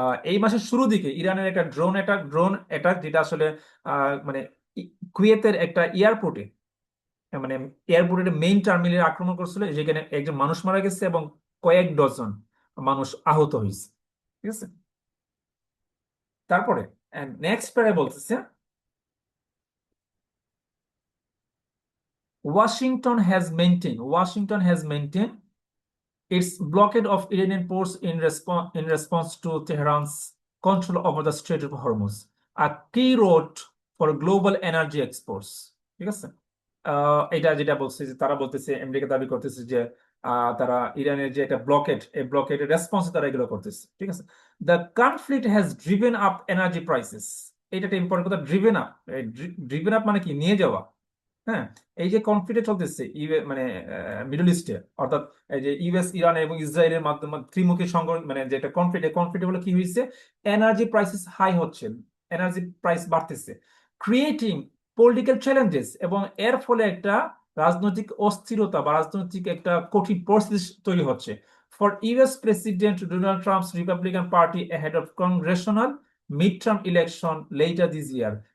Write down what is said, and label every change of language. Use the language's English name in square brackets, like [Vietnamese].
[Bangla] এই মাসের শুরু দিকে ইরানের একটা ড্রোন অ্যাটাক যেটা আসলে মানে কুয়েতের একটা এয়ারপোর্টে, মানে এয়ারপোর্টের মেইন টার্মিনালে আক্রমণ করছিল, যেখানে একজন মানুষ মারা গেছে এবং কয়েক ডজন মানুষ আহত হয়েছে। ঠিক আছে। তারপরে নেক্সট প্যারা বলতেছে, [English] Washington has maintained its blockade of Iranian ports in response to Tehran's control over the Strait of Hormuz, a key route for global energy exports. [Bangla] ঠিক আছে। এটা যেটা বলছে যে তারা বলতেছে, আমেরিকা দাবি করতেছে যে তারা ইরানের যে একটা ব্লকেড, এই ব্লকেডের রেসপন্সে তারা এগুলো করতেছে। ঠিক আছে। [English] The conflict has driven up energy prices. [Bangla] এটা একটা ইম্পর্টেন্ট কথা, ড্রিভেন আপ। ড্রিভেন আপ মানে কি? নিয়ে যাওয়া। হ্যাঁ, এই যে কনফ্লিক্ট চলতেছে মানে মিডল ইস্টে, অর্থাৎ এই যে ইউএস, ইরান এবং ইসরায়েলের মাধ্যমে ত্রিমুখী সংঘর্ষ, মানে যে একটা কনফ্লিক্ট, এই কনফ্লিক্ট হলো কি হয়েছে, এনার্জি প্রাইসেস হাই হচ্ছে, এনার্জি প্রাইস বাড়তেছে, [English] creating political challenges, [Bangla] এবং এর ফলে একটা রাজনৈতিক অস্থিরতা বা রাজনৈতিক একটা কঠিন পরিস্থিতি তৈরি হচ্ছে [English] For US president Donald Trump's Republican party ahead of congressional midterm election later this year।